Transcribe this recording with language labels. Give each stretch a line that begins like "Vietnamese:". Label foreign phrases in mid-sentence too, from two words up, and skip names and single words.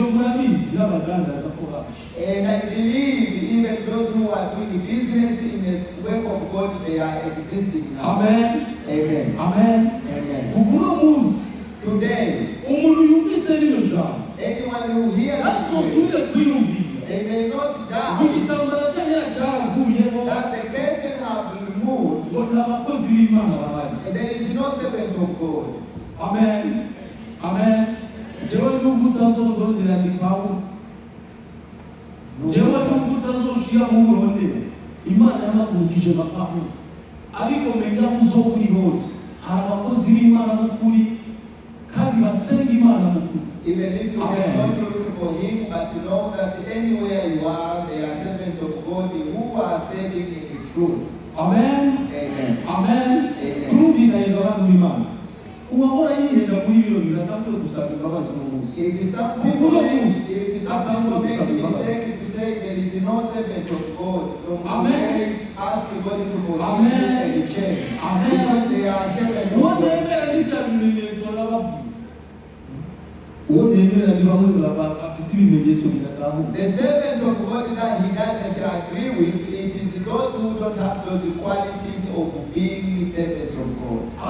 English: And I believe even those who are doing business in the work of God, they are existing now. Amen. Amen. Amen. Amen. Today, Today, Anyone who hears this
Rundi: nasosubire
English: word,
Rundi: kwiyumvira
English: they may not doubt
Rundi: igitambara cyahera cyaravuyeho
English: that the curtain have removed
Rundi: ngo nta bakozi b'Imana bahari.
English: and there is no servant of God. Amen. Amen.
Rundi: Jewe nubwo utazondondera ndi Pawulo, jewe nubwo utazoshira mu burondera, Imana yamagurukije nka Pawulo, ariko menya uzokuri hose hari abakozi b'Imana b'ukuri kandi basenga Imana b'ukuri.
English: Even if you cannot look for him, but know that anywhere you are, there are servants of God who are serving in the truth. Amen. Amen. Amen. Amen.
Rundi: Turumvikanye abantu b'Imana. Uwahora yihenda muri ibyo bintu atangiye gusaba imbabazi n'umunsi.
English: If some people make mistake to say there is no servant of God, from today ask God to forgive you and change. Because they are servants of God. The servant of God that he doesn't agree with, it is those who don't have those qualities of being servants of God.